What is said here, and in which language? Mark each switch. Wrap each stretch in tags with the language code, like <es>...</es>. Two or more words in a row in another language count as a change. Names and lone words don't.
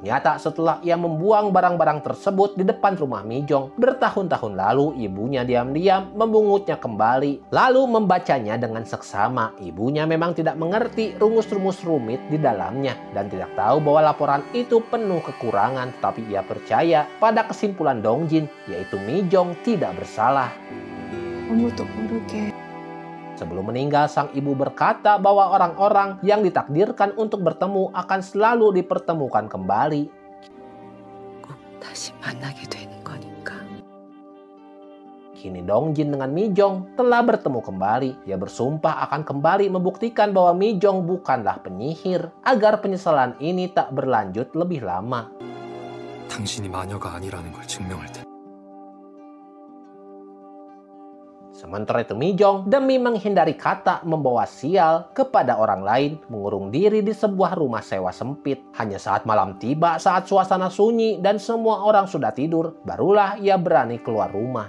<id>Ternyata setelah ia membuang barang-barang tersebut di depan rumah Mijong, bertahun-tahun lalu ibunya diam-diam membungutnya kembali lalu membacanya dengan seksama. Ibunya memang tidak mengerti rumus-rumus rumit di dalamnya dan tidak tahu bahwa laporan itu penuh kekurangan, tetapi ia percaya pada kesimpulan Dongjin, yaitu Mijong tidak bersalah.</id> <ko>아무도 모르게</ko> <id>Sebelum meninggal, sang ibu berkata bahwa orang-orang yang ditakdirkan untuk bertemu akan selalu dipertemukan kembali.</id> <ko>꼭 다시 만나게 되는 거니까.</ko> <id>Kini Dongjin dengan Mijong telah bertemu kembali. Ia bersumpah akan kembali membuktikan bahwa Mijong bukanlah penyihir, agar penyesalan ini tak berlanjut lebih lama.</id> <ko>당신이 마녀가 아니라는 걸 증명할 테니.</ko> <id>Sementara itu Mijong demi menghindari kata membawa sial kepada orang lain mengurung diri di sebuah rumah sewa sempit. Hanya saat malam tiba, saat suasana sunyi dan semua orang sudah tidur, barulah ia berani keluar rumah.</id>